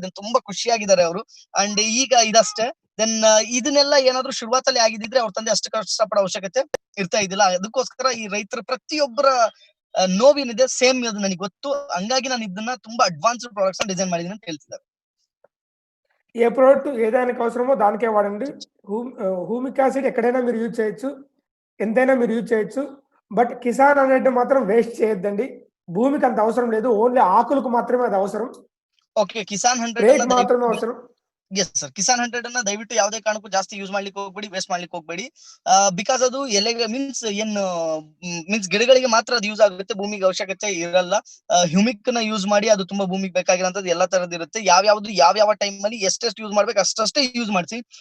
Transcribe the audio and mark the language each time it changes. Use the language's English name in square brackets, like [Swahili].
[Kannada] ಅದನ್ನ ತುಂಬಾ ಖುಷಿಯಾಗಿದ್ದಾರೆ ಅವರು. ಅಂಡ್ ಈಗ ಇದಷ್ಟೇ. ದೆನ್ ಇದನ್ನೆಲ್ಲ ಏನಾದ್ರು ಶುರುವಾತಲ್ಲಿ ಆಗಿದ್ರೆ ಅವ್ರ ತಂದೆ ಅಷ್ಟು ಕಷ್ಟಪಡೋ ಅವಶ್ಯಕತೆ ಇರ್ತಾ ಇದ್ದಿಲ್ಲ. ಅದಕ್ಕೋಸ್ಕರ ಈ ರೈತರ ಪ್ರತಿಯೊಬ್ಬರ ನೋವೇನಿದೆ ಸೇಮ್ ಅದು ನನಗೆ ಗೊತ್ತು. ಹಂಗಾಗಿ ನಾನು ಇದನ್ನ ತುಂಬಾ ಅಡ್ವಾನ್ಸ್ಡ್ ಪ್ರಾಡಕ್ಟ್ಸ್ ಡಿಸೈನ್ ಮಾಡಿದೀನಿ ಅಂತ ಹೇಳ್ತಿದ್ದಾರೆ. [Telugu] ఏ ప్రోడక్ట్ ఏదానికి అవసరమో దానికే వాడండి. హ్యూమిక్ యాసిడ్ ఎక్కడైనా మీరు యూజ్ చేయొచ్చు, ఎంతైనా మీరు యూజ్ చేయొచ్చు. బట్ కిసాన్ అనేది మాత్రం వేస్ట్ చేయొద్దండి. భూమికి అంత అవసరం లేదు, ఓన్లీ ఆకులకు మాత్రమే అది అవసరం. ఓకే, కిసాన్ 100 రేట్ మాత్రమే అవసరం. [English] Yes sir. [Kannada] ಕಿಸಾನ್ 100 ಅನ್ನ ದಯವಿಟ್ಟು ಯಾವುದೇ ಕಾರಣಕ್ಕೂ ಜಾಸ್ತಿ ಯೂಸ್ ಮಾಡ್ಲಿಕ್ಕೆ ಹೋಗ್ಬೇಡಿ, ವೇಸ್ಟ್ ಮಾಡ್ಲಿಕ್ಕೆ ಹೋಗ್ಬೇಡಿ. ಬಿಕಾಸ್ ಅದು ಎಲೆಗೆ ಮೀನ್ಸ್ ಗಿಡಗಳಿಗೆ ಮಾತ್ರ ಅದು ಯೂಸ್ ಆಗುತ್ತೆ, ಭೂಮಿಗೆ ಅವಶ್ಯಕತೆ ಇರಲ್ಲ. ಹ್ಯೂಮಿಕ್ ನ ಯೂಸ್ ಮಾಡಿ, ಅದು ತುಂಬಾ ಭೂಮಿಗೆ ಬೇಕಾಗಿರೋಂಥದ್ದು ಎಲ್ಲಾ ತರದ್ ಇರುತ್ತೆ. ಯಾವ ಟೈಮ್ ಅಲ್ಲಿ ಎಷ್ಟೆಷ್ಟು ಯೂಸ್ ಮಾಡ್ಬೇಕು ಅಷ್ಟೇ ಯೂಸ್ ಮಾಡಿಸಿ.